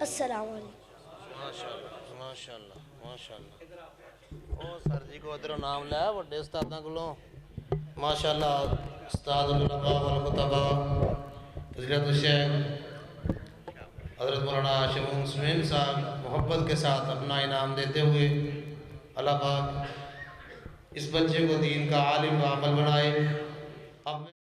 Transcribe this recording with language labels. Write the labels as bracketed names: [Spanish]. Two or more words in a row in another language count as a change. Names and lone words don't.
[Arabic] السلام علیکم. ماشاءاللہ ماشاءاللہ ماشاءاللہ. [Punjabi] او سر جی کو ادھروں نام لیا بڑے استاداں کولوں ماشاءاللہ. [Urdu] उस्ताद [Arabic] العلماء والخطباء [Urdu] فضیلت شیخ حضرت مولانا ہاشم مسلم صاحب محبت کے ساتھ اپنا انعام دیتے ہوئے اللہ پاک اس بچے کو دین کا عالم و عمل بنائے۔ اب